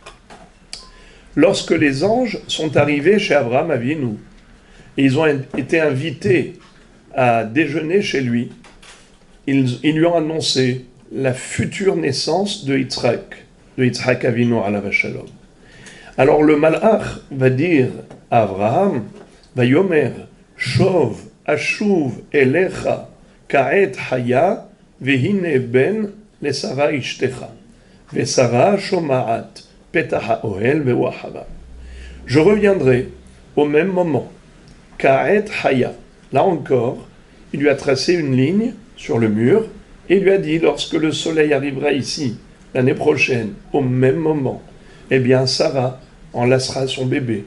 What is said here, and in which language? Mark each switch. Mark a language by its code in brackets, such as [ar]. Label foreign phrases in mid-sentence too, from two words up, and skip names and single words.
[fr] Lorsque les anges sont arrivés chez Abraham Avinu, et ils ont été invités à déjeuner chez lui, ils lui ont annoncé la future naissance de Yitzhak Avinu [he] עליו השלום. [fr] Alors le malach va dire à Abraham, [he] ויאמר שוב אשוב אליך כעת חיה והנה בן לשרה אשתך ושרה שומעת פתח האהל והוא אחריו. [fr] Je reviendrai au même moment. [he] כעת חיה. [fr] Là encore, il lui a tracé une ligne sur le mur et lui a dit, lorsque le soleil arrivera ici, l'année prochaine, au même moment, eh bien, Sarah enlacera son bébé.